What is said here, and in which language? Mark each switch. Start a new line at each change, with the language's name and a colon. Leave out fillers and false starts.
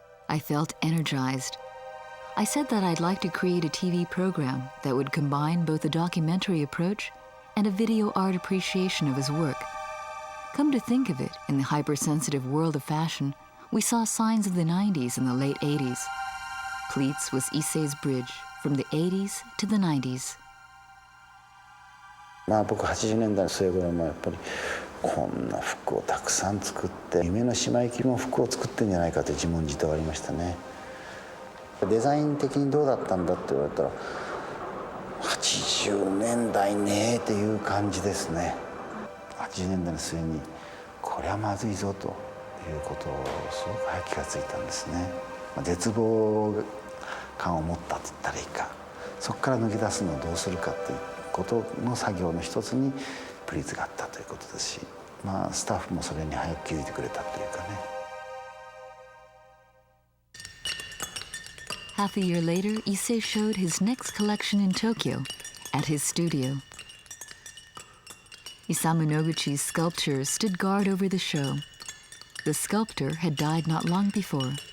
English: I felt energized. I said that I'd like to create a TV program that would combine both a documentary approach and a video art appreciation of his work. Come to think of it, in the hypersensitive world of fashion, we saw signs of the 90s and the late 80s. Pleats was Issey's bridge from the 80s to the 90s.
Japanese: 僕80年代の末頃もやっぱりこんな服をたくさん作って夢の島行きも服を作ってんじゃないかという自問自答がありましたね。デザイン的にどうだったんだって言われたら80年代ねっていう感じですね。 80年代の末にこれはまずいぞということをすごく早く気がついたんですね。絶望感を持ったと言ったらいいか、そこから抜け出すのをどうするかということの作業の一つにプリーツがあったということですし、スタッフもそれに早く気づいてくれたというかね。
English: Half a year later, Issey showed his next collection in Tokyo at his studio. Isamu Noguchi's sculpture stood guard over the show. The sculptor had died not long before.